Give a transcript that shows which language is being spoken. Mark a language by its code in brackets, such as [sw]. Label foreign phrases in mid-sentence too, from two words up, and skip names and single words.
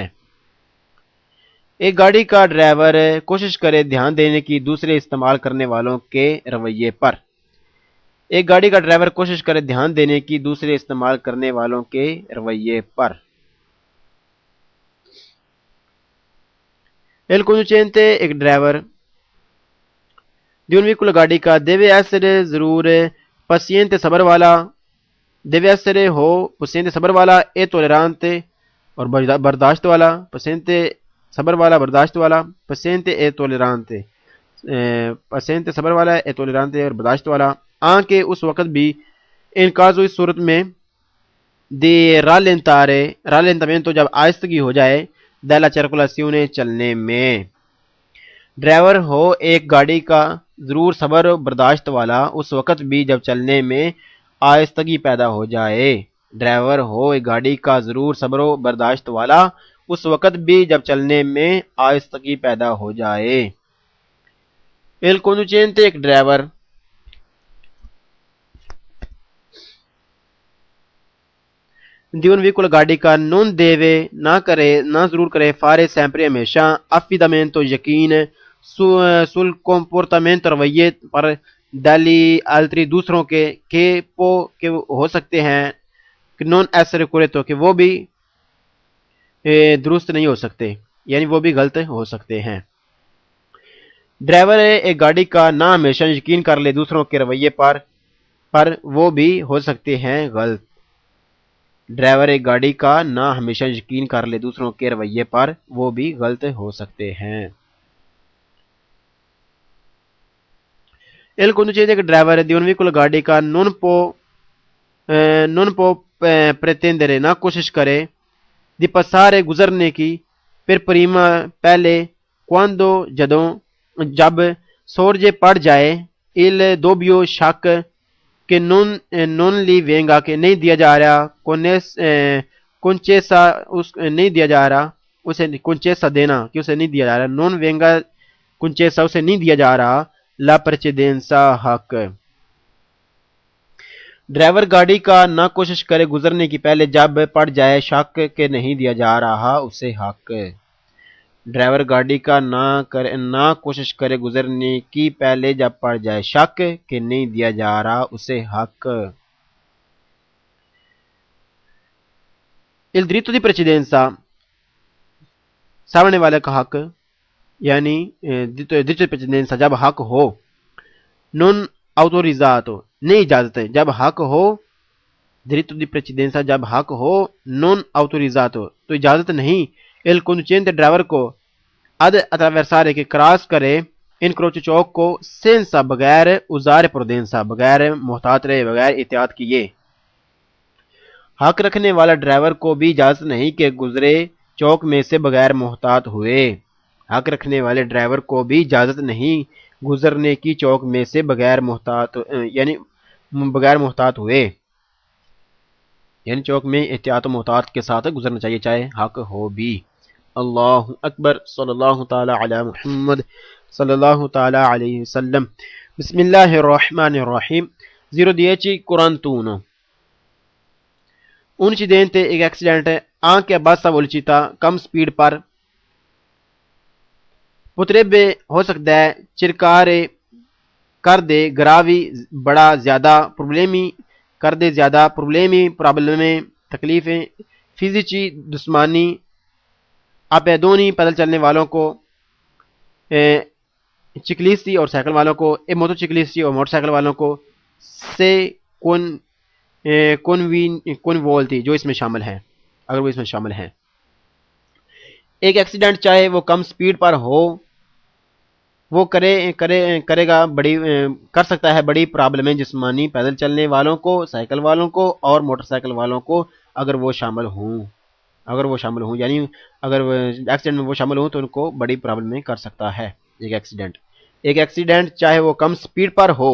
[ur] ایک گاڑی کا ڈرائیور کوشش کرے دھیان دینے کی دوسرے استعمال کرنے والوں کے رویے پر. ایک گاڑی کا ڈرائیور کوشش کرے دھیان دینے کی دوسرے استعمال کرنے والوں کے رویے پر. [it] Il conducente [ur] ایک ڈرائیور [it] di un veicolo [ur] گاڑی کا [it] deve essere [ur] ضرور paziente صبر والا [it] deve essere [ur] ہو paziente صبر والا [it] e tollerante [ur] اور برداشت والا paziente صبر والا برداشت والا [it] paziente e tollerante paziente [ur] صبر والا [it] e tollerante [ur] اور برداشت والا. آنکہ اس وقت بھی [it] in caso [ur] اس صورت میں [it] di rallentamento [ur] جب آہستگی ہو جائے [it] della circolazione [ur] چلنے میں. ڈرائیور ہو ایک گاڑی کا ضرور صبر و برداشت والا اس وقت بھی جب چلنے میں آہستگی پیدا ہو جائے. ڈرائیور ہو ایک گاڑی کا ضرور صبر و برداشت والا اس وقت بھی جب چلنے میں آہستگی پیدا ہو جائے. [it] Il conducente [ur] ایک ڈرائیور [it] di un veicolo [ur] گاڑی کا [it] non deve [ur] نہ ضرور کرے [it] fare sempre [ur] ہمیشہ affidamento یقین [it] sul comportamento [ur] رویے پر [it] degli altri [ur] دوسروں کے کہ ہو سکتے ہیں [it] non essere corretto [ur] کہ وہ بھی درست نہیں ہو سکتے یعنی وہ بھی غلط ہو سکتے ہیں. ڈرائیور ایک گاڑی کا نہ ہمیشہ یقین کر لے دوسروں کے رویے پر وہ بھی ہو سکتے ہیں غلط. ڈرائیور ایک گاڑی کا نہ ہمیشہ یقین کر لے دوسروں کے رویے پر وہ بھی غلط ہو سکتے ہیں. [it] Il conducente [ur] ایک ڈرائیور [it] di un veicolo [ur] گاڑی کا [it] non può pretendere [ur] نہ کوشش کرے [it] di [ur] passare گزرنے کی [it] per prima [ur] پہلے quando جب sorge پڑ جائے [it] il dubbio [ur] شک کہ [it] non li venga [ur] کہ نہیں دیا جا رہا concessa نہیں دیا جا رہا اسے concessa دینا کہ اسے نہیں دیا جا رہا [it] non venga concessa [ur] اسے نہیں دیا جا رہا [it] la precedenza [ur] حق. ڈرائیور گاڑی کا نہ کوشش کرے گزرنے کی پہلے جب پڑ جائے شک کہ نہیں دیا جا رہا اسے حق. ڈرائیور گاڑی کا نہ کوشش کرے گزرنے کی پہلے جب پڑ جائے شک کہ نہیں دیا جا رہا اسے حق. [it] Il diritto di precedenza [ur] سامنے والے کا حق یعنی [it] diritto di precedenza [ur] جب حق ہو [it] non autorizzato [ur] نہیں اجازت جب حق ہو [it] diritto di precedenza [ur] جب حق ہو [it] non autorizzato [ur] تو اجازت نہیں. Il conducente ڈرائیور کو [it] ad attraversare [ur] کہ کراس کرے incrocio چوک کو senza بغیر [it] usare prudenza [ur] بغیر محتاط رہے بغیر احتیاط کیے. حق رکھنے والا ڈرائیور کو بھی اجازت نہیں کہ گزرے چوک میں سے بغیر محتاط ہوئے. حق رکھنے والے ڈرائیور کو بھی اجازت نہیں گزرنے کی چوک میں سے بغیر محتاط ہوئے یعنی چوک میں احتیاط و محتاط کے ساتھ گزرنا چاہیے چاہے حق ہو بھی. [ar] اللہ اکبر صلی اللہ تعالی علی محمد صلی اللہ تعالی علیہ وسلم. بسم اللہ الرحمن الرحیم. [it] 0:10:41 Un incidente e accidente anche a bassa velocità [ur] کم سپیڈ پر [it] potrebbe [ur] ہو سکتا ہے [it] cercare [ur] کر دے [it] gravi [ur] بڑا زیادہ problemi پرابلمیں تکلیفیں فزیکی جسمانی [it] a pedoni [ur] پیدل چلنے والوں کو ciclisti اور سائیکل والوں کو [it] e motociclisti [ur] اور موٹر سائیکل والوں کو [it] se coinvolti [ur] جو اس میں شامل ہیں، اگر وہ اس میں شامل ہیں۔ ایک ایکسیڈنٹ چاہے وہ کم سپیڈ پر ہو، وہ کرے گا کر سکتا ہے بڑی پرابلمیں جسمانی پیدل چلنے والوں کو، سائیکل والوں کو اور موٹر سائیکل والوں کو اگر وہ شامل ہوں یعنی اگر ایکسیڈنٹ میں وہ شامل ہوں تو ان کو بڑی پرابلمیں کر سکتا ہے ایک ایکسیڈنٹ چاہے وہ کم سپیڈ پر